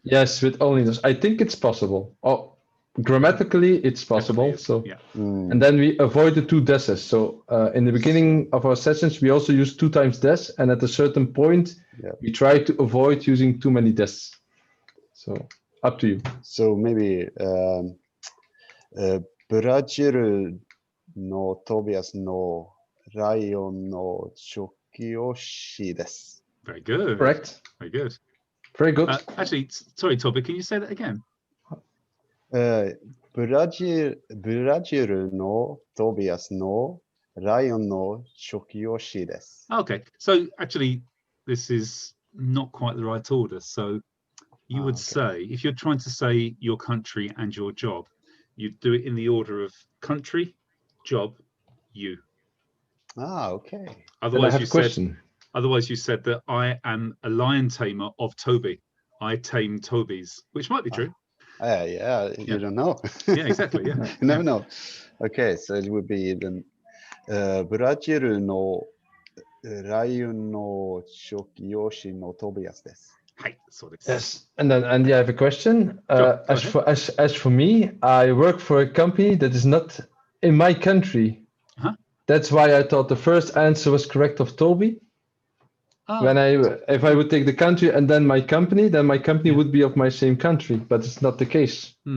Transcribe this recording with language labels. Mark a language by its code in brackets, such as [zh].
[en] Yes, with only no's. I think it's possible. Oh, grammatically it's possible. So, and then we avoid the two des's. So in the beginning of our sessions, we also use 2 times des, and at a certain point, we try to avoid using too many des. So up to you. So maybe [ja] ブラジルのトビアスのライオンの調教師です。 [en] Very good. Correct. Very good. Very good. Actually, sorry, Toby, can you say that again? [ja] ブラジルのトビアスのライオンの調教師です。 [en] Okay, so actually, this is not quite the right order. So you would say, if you're trying to say your country and your job, you'd do it in the order of country, job, you. Okay. Otherwise, you said that I am a lion tamer of Toby. I tame Tobies, which might be true. Yeah, you don't know. Yeah, exactly. Yeah, you never know. Okay, so it would be then [ja] ブラジルのライオンの調教師のトビアスです。 [en] Yes, and then Andy, I have a question. As for me, I work for a company that is not in my country. That's why I thought the first answer was correct of Toby. When if I would take the country and then my company, then my company would be of my same country, but it's not the case.